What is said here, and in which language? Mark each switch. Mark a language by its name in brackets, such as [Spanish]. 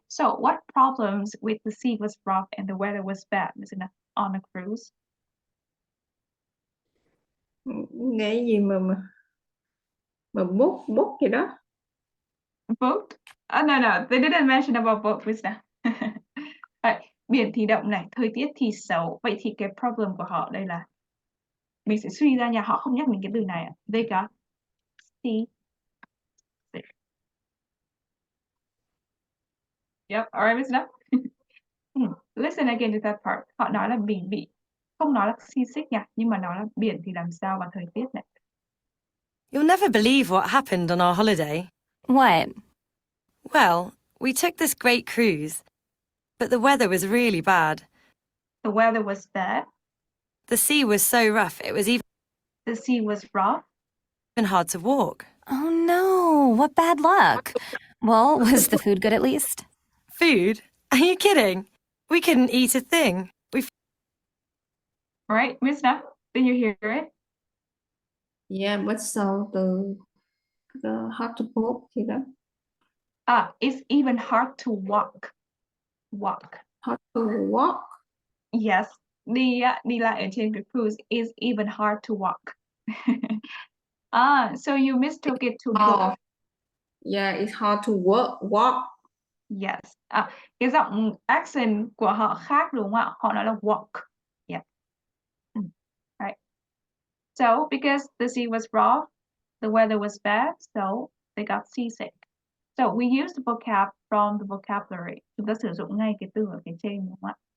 [English] So what problems with the sea was rough and the weather was bad, isn't it, on a cruise? [Vietnamese] Nghe cái gì mà book gì đó. [English] Boat? No, they didn't mention about boat, Krista. [Vietnamese] Biển thì động này, thời tiết thì xấu. Vậy thì cái problem của họ đây là mình sẽ suy ra nhà họ không nhắc đến cái từ này ạ. [English] They got sea sick. Yep, alright, Miss Duck. Listen again to that part. [Vietnamese] Họ nói là biển bị, không nói là seasick nha, nhưng mà nói là biển thì làm sao và thời tiết này. [English] You'll never believe what happened on our holiday. What? Well, we took this great cruise, but the weather was really bad. The weather was bad. The sea was so rough it was even The sea was rough. hard to walk. Oh no, what bad luck. Well, was the food good at least? Food? Are you kidding? We couldn't eat a thing. Right, Miss Duck? Did you hear it? Yeah, but so the hard to book [Vietnamese] gì đó. [English] It's even hard to walk. Walk. Hard to walk. Yes, [Vietnamese] đi lại ở trên cái [English] cruise is even hard to walk. So you mistook it to book. Yeah, it's hard to walk. Yes. [Vietnamese] Cái giọng accent của họ khác đúng không ạ? Họ nói là walk. [English] Yeah. Right. So because the sea was rough, the weather was bad, so they got seasick. So we use the vocab from the vocabulary. [Vietnamese] Chúng ta sử dụng ngay cái từ ở phía trên đúng không ạ?